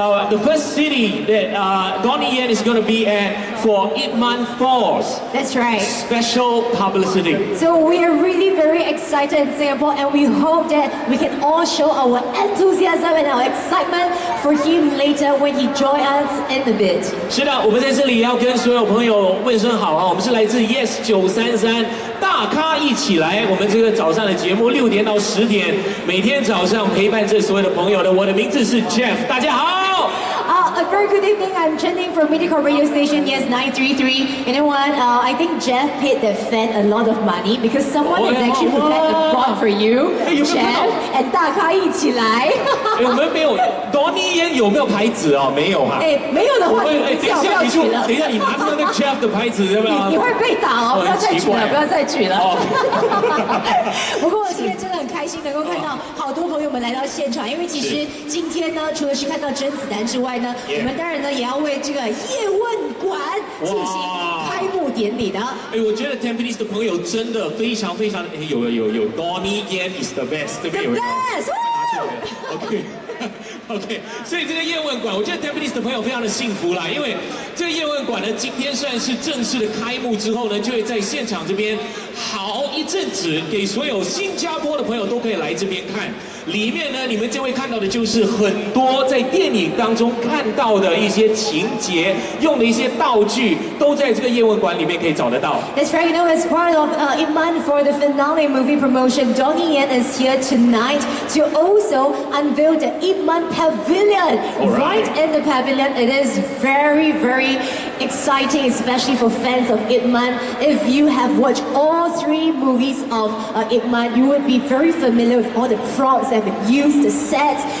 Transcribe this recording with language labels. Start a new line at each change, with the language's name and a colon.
English: The first city that Donnie Yen is going to be at for Ip Man 4's That's right. special publicity. So we are really very excited in Singapore and we hope that we can all show our enthusiasm and our excitement for him later when he joins us in a bit.
Chinese: 是的，我们在这里要跟所有朋友问声好啊！我们是来自 Yes 933大咖一起来，我们这个早上的节目6点到10点，每天早上陪伴着所有的朋友的。我的名字是 Jeff， 大家好。
English: A very good evening. I'm Chenning from Mediacorp Radio Station Yes 933. You know what? I think Jeff paid the fan a lot of money because someone has actually prepared a bot for you, Jeff, and 大咖一起来。
Chinese: 我们没有 Donnie Yen 有没有牌子哦？没有哈。没有的话，你最好不要举了。等一下，你拿出那个 Jeff 的牌子，对吧？你会被打哦！不要再举了，不要再举了。不过今天真的很开心，能够看到好多朋友们来到现场，因为其实今天呢，除了是看到甄子丹之外呢，我们当然呢也要为这个叶问馆进行开幕典礼的。我觉得 Tampines 的朋友真的非常非常的有 Donnie Yen is the best，对不对？
English: The best。
Chinese: OK， 所以这个叶问馆，我觉得 Tampines 的朋友非常的幸福啦，因为这个叶问馆呢，今天算是正式的开幕之后呢，就会在现场这边好一阵子，给所有新加坡的朋友都可以来这边看。里面呢，你们将会看到的就是很多在电影当中看到的一些情节，用的一些道具，都在这个叶问馆里面可以找得到。
English: That's right. You know, as part of Ip Man for the finale movie promotion, Donnie Yen is here tonight to also unveil the Ip Man Pavilion. Right in the pavilion, it is very, very exciting, especially for fans of Ip Man. If you have watched all 3 movies of Ip Man, you would be very familiar with all the props that have been used, the sets.